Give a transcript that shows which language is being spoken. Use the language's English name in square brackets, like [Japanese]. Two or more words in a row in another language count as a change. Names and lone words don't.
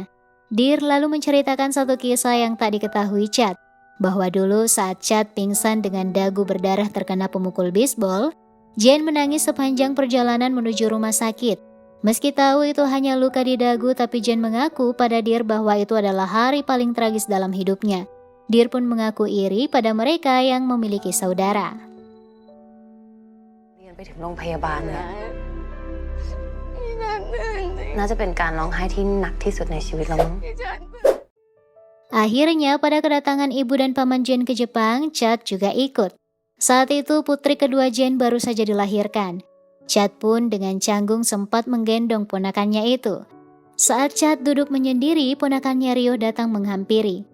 [Indonesian] Dear lalu menceritakan satu kisah yang tak diketahui Chad, bahwa dulu saat Chad pingsan dengan dagu berdarah terkena pemukul bisbol, Jane menangis sepanjang perjalanan menuju rumah sakit. Meski tahu itu hanya luka di dagu, tapi Jane mengaku pada Dear bahwa itu adalah hari paling tragis dalam hidupnya. Dear pun mengaku iri pada mereka yang memiliki saudara. [Thai] เรียนไปถึงโรงพยาบาลเนี่ยน่าจะเป็นการร้องไห้ที่หนักที่สุดในชีวิตแล้วมั้ง [Indonesian] Akhirnya pada kedatangan ibu dan paman Jane ke Jepang, Chad juga ikut. Saat itu putri kedua Jane baru saja dilahirkan. Chad pun dengan canggung sempat menggendong ponakannya itu. Saat Chad duduk menyendiri, ponakannya Rio datang menghampiri.